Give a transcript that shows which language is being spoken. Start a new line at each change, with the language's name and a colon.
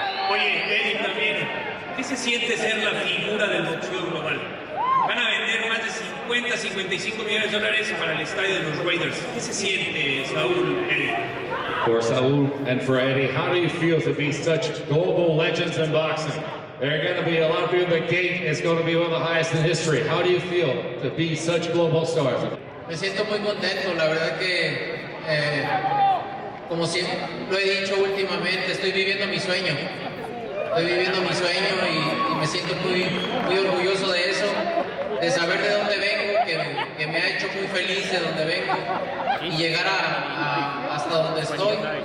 Spanish: Oye, Eddie también. ¿Qué se siente ser la figura del boxeo global? Van a vender más de 50, 55 millones de dólares para el estadio de los Raiders. ¿Qué se siente, Saúl, Eddie?
English: For Saul and for Eddie, how do you feel to be such global legends in boxing? There are going to be a lot of people. The gate is going to be one of the highest in history. How do you feel to be such global stars?
Spanish: Me siento muy contento, la verdad que, como siempre lo he dicho últimamente, estoy viviendo mi sueño. Estoy viviendo mi sueño y me siento muy orgulloso de eso, de saber de dónde vengo, que me ha hecho muy feliz de dónde vengo y llegar hasta donde estoy.